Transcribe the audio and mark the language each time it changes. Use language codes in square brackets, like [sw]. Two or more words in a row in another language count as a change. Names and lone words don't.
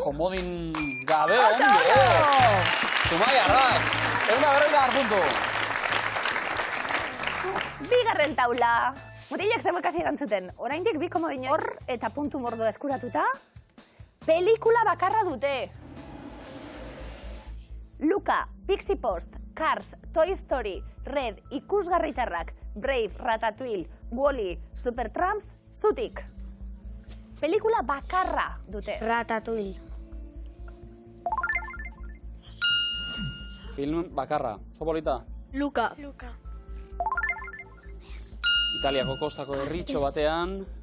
[eu] Komodin gabe, ondo! Zumaiarrak, 150 puntu. Bigarren taula. Mutilak zemuelkasi erantzuten. Oraindik bi komodin hor eta puntu mordo eskuratuta. Pelikula bakarra dute. Luka, Pixie Post, Cars, Toy Story, Red, Ikusgarritarrak, Brave, Ratatouille, Wall-E, Supertramps, Zutik. Pelikula bakarra dute. Ratatouille. Film bakarra. Zopolita. Luka. Italiako kostako herritxo batean.